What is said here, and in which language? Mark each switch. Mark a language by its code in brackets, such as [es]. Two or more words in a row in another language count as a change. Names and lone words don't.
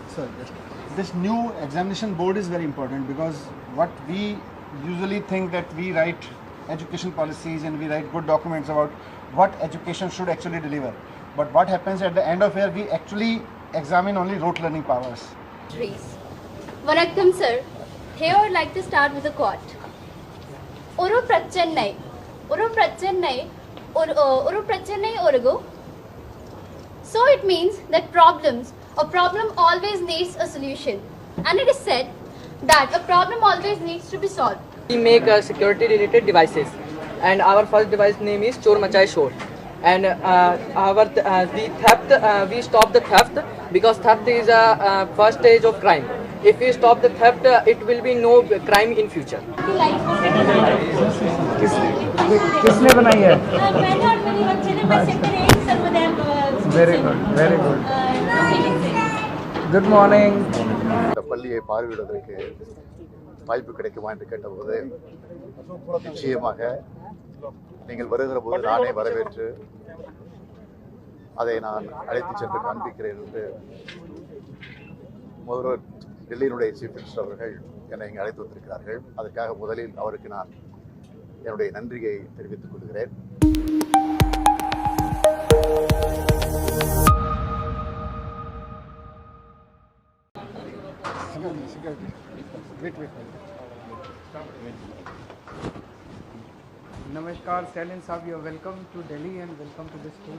[en] sir, this new examination board is very important because what we usually think that we write education policies and we write good documents about what education should actually deliver. But what happens at the end of year, we actually examine only rote learning powers. Trees. Vanakkam sir. Here I would like to start with a quote. [ta] ஒரு பிரச்சனை, ஒரு பிரச்சனை, ஒரு பிரச்சனை ஒருகு. [en] So it means that a problem always needs a solution. And it is said that a problem always needs to be solved. We make security related devices, and our first device name is Chor Machai Shor. And the theft, we stop the theft because theft is a first stage of crime. If we stop the theft, it will be no crime in future. [hi] किसने बनाई है? मैंने और मेरे बच्चे ने, मैं सेक्टर 8 सर्वोदय। [en] Very good, very good. Good morning. [ta] இந்த பள்ளியை பார்வையிடுவதற்கு வாய்ப்பு கிடைக்குமா என்று கேட்டபோது நிச்சயமாக நீங்கள் வருகிற போது நானே வரவேற்று அதை நான் அழைத்து சென்று காண்பிக்கிறேன் என்று முதல்வர் டெல்லியினுடைய [en] chief minister [ta] அவர்கள் என்னை இங்கே அழைத்து வந்திருக்கிறார்கள். அதற்காக முதலில் அவருக்கு நான் என்னுடைய நன்றியை தெரிவித்துக் கொள்கிறேன். [en] Namaskar, Stalin Saab, you are welcome to Delhi and welcome to the school.